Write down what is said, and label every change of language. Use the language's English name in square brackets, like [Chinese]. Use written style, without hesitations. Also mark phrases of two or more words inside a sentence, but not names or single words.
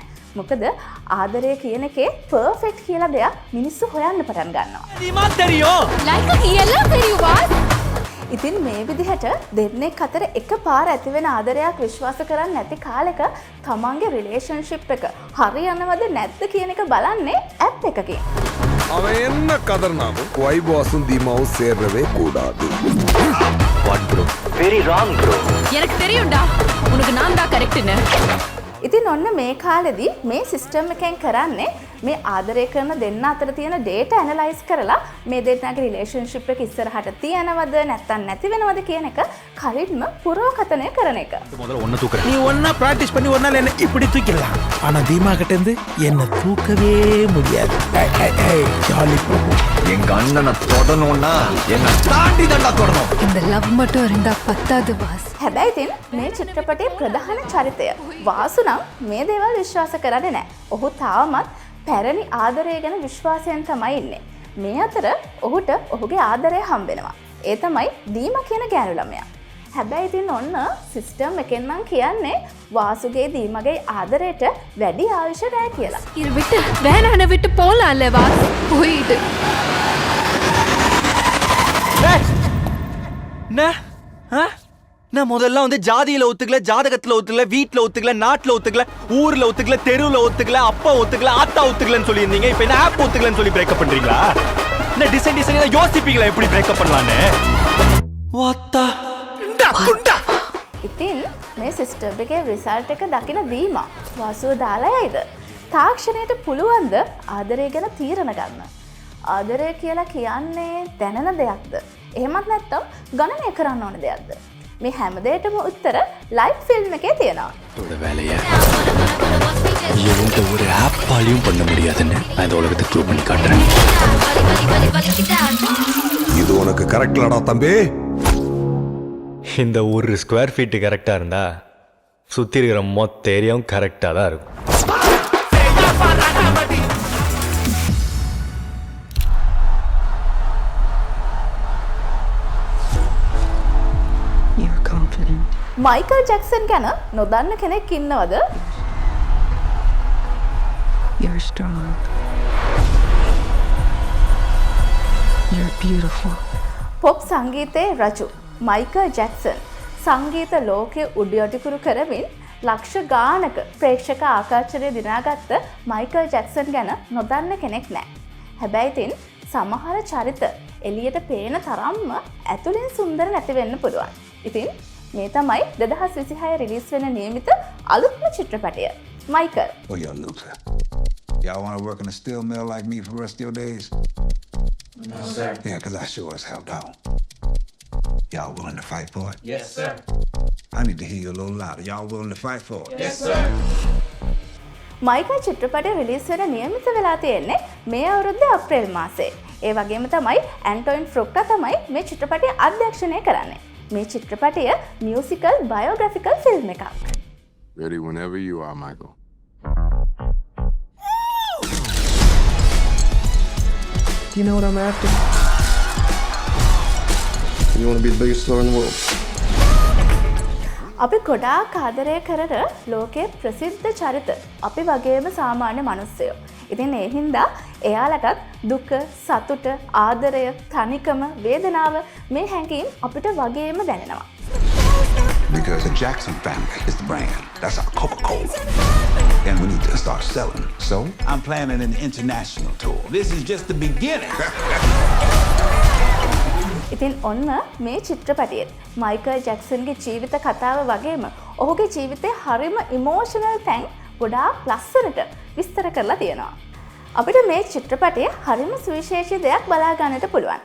[Sinhala] මොකද ආදරය කියන එකේ පර්ෆෙක්ට් කියලා දෙයක් මිනිස්සු හොයන්න පටන් ගන්නවා. like කියලා පෙරියුවාස් ඉතින් මේ විදිහට දෙන්නෙක් අතර එකපාර ඇතිවෙන ආදරයක් විශ්වාස කරන්නේ නැති කාලෙක තමන්ගේ රිලේෂන්ෂිප් එක හරියනවද නැද්ද කියන එක බලන්නේ ඇප් එකකින්. [Tamil] அவன் என்ன கதர்னாலும் வைபாஸும் தீமாவும் சேர்றவே கூடாது. [English] What bro? Very wrong bro. [Tamil] எனக்கு தெரியும்டா உனக்கு நான் தான் கரெக்ட்னு. [Sinhala] ඉතින් ඔන්න මේ කාලෙදී මේ සිස්ටම් එකෙන් කරන්නේ මේ ආදරය කරන දෙන්න අතර තියෙන [English] data analyse [Sinhala] කරලා මේ දෙන්නගේ රිලේෂන්ෂිප් එක ඉස්සරහට තියනවද නැත්නම් නැති වෙනවද කියන එක කලින්ම පුරෝකතනය කරන එක. [Tamil] முதல்ல ஒன்று தூக்குறேன். நீ ஒன்னா பிராக்டிஸ் பண்ணி ஒரு நாள் என்ன இப்படி தூக்கிடலாம். ஆனா தீமா கிட்ட இருந்து என்ன தூக்கவே முடியாது. ஜாலி பிரபு. எங்க அண்ணனை தொடணும்னா என்ன தாண்டி தண்டா தொடணும். இந்த லவ் மட்டும் இருந்தா பத்தாது வாஸ். [Sinhala] හැබැයි ඉතින් මේ චිත්‍රපටයේ ප්‍රධාන චරිතය වාසු නම් මේ දේවල් විශ්වාස කරන්නේ නැහැ. ඔහු තාමත් පැරණි ආදරය ගැන විශ්වාසයෙන් තමයි ඉන්නේ. මේ අතර ඔහුට ඔහුගේ ආදරය හම්බ වෙනවා. ඒ තමයි දීමා කියන ගෑනු ළමයා. හැබැයි ඉතින් ඔන්න සිස්ටම් එකෙන් නම් කියන්නේ වාසුගේ දීමගේ ආදරයට වැඩි ආයුෂ නැහැ කියලා. [Tamil] இரு விட்டு வேணான விட்டு போலாம்ல வாஸ். போயிடு. நான் முதல்ல வந்து ஜாதியில ஒத்துக்கல, ஜாதகத்துல ஒத்துக்கல, வீட்டுல ஒத்துக்கல, நாட்டுல ஒத்துக்கல, ஊர்ல ஒத்துக்கல, தெருவுல ஒத்துக்கல, அப்பா ஒத்துக்கல, ஆத்தா ஒத்துக்கலன்னு சொல்லியிருந்தீங்க. இப்ப என்ன ஆப் ஒத்துக்கலன்னு சொல்லி பிரேக்கப் பண்றீங்களா? இந்த டிசைன் யோசிப்பீங்களா எப்படி பிரேக்கப் பண்ணலான்னு? வாத்தா [Sinhala] ඉතින් මේ සිස්ටම් එකේ රිසල්ට් එක දකින දීමා වාසුව දාලා යයිද? තාක්ෂණයට පුළුවන්ද ආදරය ගැන තීරණ ගන්න? ආදරය කියලා කියන්නේ දැනෙන දෙයක්ද? එහෙමත් නැත්නම් ගණනය කරන්න ඕන දෙයක්ද? මේ හැම දෙයකටම උත්තර ලයිව් ෆිල්ම් එකේ තියෙනවා. [Tamil] இதோட வேலையை எந்த ஒரு ஆப்பாலையும் பண்ண முடியாதுன்னு நான் இந்த உலகத்துக்கு ப்ரூவ் பண்ணி காட்டுறேன். இது உனக்கு கரெக்ட்லடா தம்பி. இந்த ஒரு [English] square feet [Tamil] கரெக்டாக இருந்தா சுற்றி இருக்கிற மொத்த ஏரியாவும் கரெக்டாக தான் இருக்கும். [Sinhala] මයිකල් ජැක්සන් ගැන නොදන්න කෙනෙක් ඉන්නවද? [English] You're strong. You're beautiful. [Sinhala] පොප් සංගීතයේ රජු මයිකල් ජැක්සන් සංගීත ලෝකයේ උඩයටිකුරු කරමින් ලක්ෂ ගානක ප්‍රේක්ෂක ආකර්ෂණය දිනාගත්ත මයිකල් ජැක්සන් ගැන නොදන්න කෙනෙක් නැහැ. හැබැයි ඉතින් සමහර චරිත එළියට පේන තරම්ම ඇතුළෙන් සුන්දර නැති වෙන්න පුළුවන්. ඉතින් මේ තමයි 2026 රිලීස් වෙන නියමිත අලුත්ම චිත්‍රපටය මයිකල්. [English] Oh, y'all loser. Y'all want to work in a steel mill like me for the rest of your days? No, sir. Yeah, because I sure as hell don't. Y'all willing to fight for it? Yes, sir. I need to hear you a little louder. Y'all willing to fight for it? Yes, sir. [Sinhala] මයිකල් චිත්‍රපටය රිලීස් වෙන නියමිත වෙලා තියෙන්නේ මේ අවුරුද්දේ අප්‍රේල් මාසයේ. ඒ වගේම තමයි ඇන්ටොයින් ෆ්‍රොක්ටා තමයි මේ චිත්‍රපටය අධ්‍යක්ෂණය කරන්නේ. මේ චිත්‍රපටය [English] musical biographical film [Sinhala] එකක්. [English] Ready whenever you are, Michael. You know what I'm after? You want to be the biggest star in the world? [Sinhala] අපි ගොඩාක් ආදරය කරන ලෝකයේ ප්‍රසිද්ධ චරිත අපි වගේම සාමාන්‍ය මිනිස්සයෝ. ඉතින් ඒ හින්දා එයාලටත් දුක, සතුට, ආදරය, තනිකම, වේදනාව මේ හැඟීම් අපිට වගේම දැනෙනවා. [English] Because the Jackson family is the brand. That's our Coca-Cola. And we need to start selling. So, I'm planning an international tour. This is just the beginning. [Sinhala] ඉතින් ඔන්න මේ චිත්‍රපටයේ මයිකල් ජැක්සන්ගේ ජීවිත කතාව වගේම ඔහුගේ ජීවිතේ හරිම ඉමෝෂනල් තැන් ගොඩාක් ලස්සනට විස්තර කරලා තියෙනවා. අපිට මේ චිත්‍රපටයේ හරිම සුවිශේෂී දෙයක් බලා ගන්නට පුළුවන්.